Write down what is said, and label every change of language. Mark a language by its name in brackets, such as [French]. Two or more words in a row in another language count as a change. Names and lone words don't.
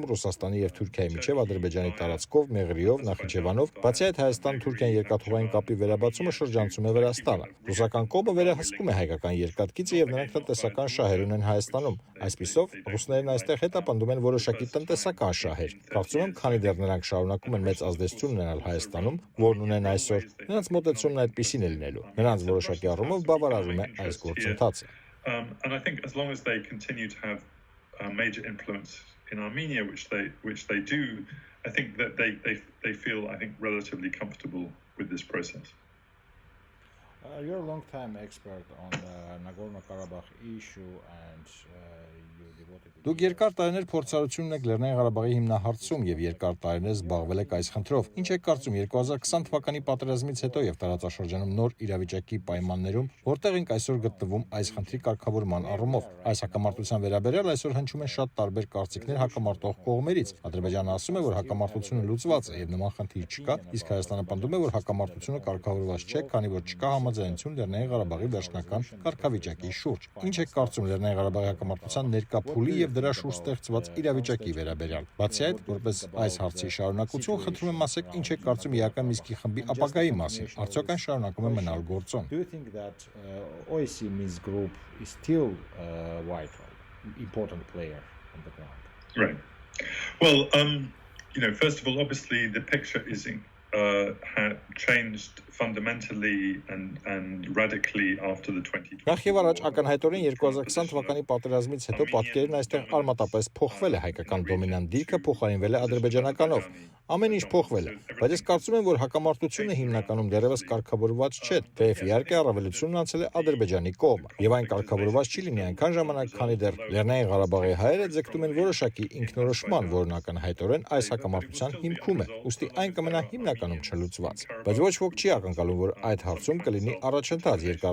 [Armenian] Ռուսաստանի եւ Թուրքիայի միջեւ Ադրբեջանի տարածքով, Մեղրիով, Նախիջևանով, բացի այդ Հայաստան-Թուրքիան երկաթուղային կապի վերաբացումը շրջանցում է Վրաստանը։ Ռուսական կողմը վերահսկում է հայկական երկաթգիծը եւ նրանք տնտեսական շահեր ունեն Հայաստանում։ Այսպիսով, ռուսներն այստեղ հետապնդում են որոշակի տնտեսական շահեր։ Կարծում եմ, քանի դեռ նրանք շարունակում են մեծ ազդեցություն ունենալ Հայաստանում, որն ունեն այսօր, նրանց մոտեցումն այդպիսին է լինելու։ Նրանց որոշակի առումով բավարարում է այս գործընթացը։ [English] And I think as long as they continue to have major influence in Armenia, which they do, I think that they feel, I think, relatively comfortable with this process. You're a long-time expert on the Nagorno-Karabakh issue and you devoted to... [Armenian] Դուք երկար տարիներ փորձառություն ունեք Լեռնային Ղարաբաղի հիմնահարցում եւ երկար տարիներ զբաղվել եք այս խնդրով։ Ինչ եք կարծում 2020 թվականի պատերազմից հետո եւ տարածաշրջանում նոր իրավիճակի պայմաններում, որտեղ ենք այսօր գտնվում այս խնդրի կարգավորման առումով։ Այս հակամարտության վերաբերյալ այսօր հնչում են շատ տարբեր կարծիքներ հակամարտող կողմերից։ Ադրբեջանը ասում է, որ հակամարտությունը լուծված է եւ նման խնդիր չկա, իսկ Հայաստանը պնդում է, որ հակամարտությունը կարգավորված չէ, քանի որ չկա համաձայնություն Լեռնային Ղարաբաղի վերջնական կարգավիճակի շուրջ։ Ինչ եք կարծում Լեռնային Ղարաբաղի հակամարտության ներկա փուլի եւ դրա շուրջ ստեղծված իրավիճակի վերաբերյալ։ Բացի այդ, որպես այս հարցի շարունակություն, խնդրում եմ ասեք, ինչ եք կարծում Իական Միսկի խմբի ապագայի մասին։ Արդյոք այն շարունակում է մնալ գործոն։ [English] Do you think that OSCE Minsk group is still vital, important player on the ground? Right. Well, first of all, obviously the picture is had changed fundamentally and radically after the 2020. [Armenian] Նախ եւ առաջ ակնհայտորեն 2020 թվականի պատերազմից հետո պատկերն այստեղ արմատապես փոխվել է, հայկական դոմինանտ դիրքը փոխարինվել է ադրբեջանականով։ Ամեն ինչ փոխվել է, բայց ես կարծում եմ, որ հակամարտությունը հիմնականում դեռևս կարգավորված չէ, թեև իհարկե առավելությունն անցել է Ադրբեջանի կողմը, եւ այն կարգավորված չի լինի այնքան ժամանակ, քանի դեռ Լեռնային Ղարաբաղի հայերը ձգտում են որոշակի ինքնորոշման, որն ակնհայտորեն այս հակամարտության հիմքում է, ուստի այն կմնա հիմնականում չլուծված։ Բայց ոչ ոք չի ակնկալում, որ այդ հարցում կլինի առաջընթաց երկար